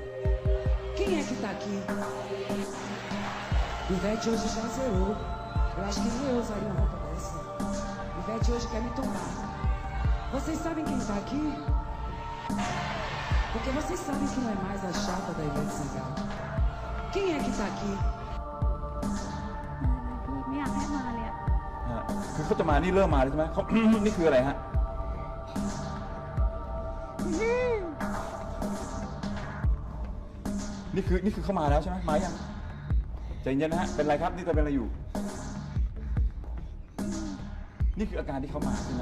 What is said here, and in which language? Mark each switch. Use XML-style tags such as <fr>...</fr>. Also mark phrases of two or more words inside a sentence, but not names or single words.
<pt>Quem é que tá aqui? Ivete hoje já zerou. Eu acho que nem eu usaria uma roupa dessa. Ivete hoje quer me tombar. Vocês sabem quem tá aqui? Porque vocês sabem que não é mais a chata da Ivete Sangalo. Quem é que tá aqui?</pt> <th>ไม่อยากให้มาเลยอะ คือเขาจะมานี่เริ่มมาเลยใช่ไหมเขา นี่คืออะไรฮะนี่คือเข้ามาแล้วใช่ไหมมายังใจเย็นนะฮะเป็นไรครับนี่จะเป็นอะไรอยู่นี่คืออาการที่เขามาใช่ไหม</th>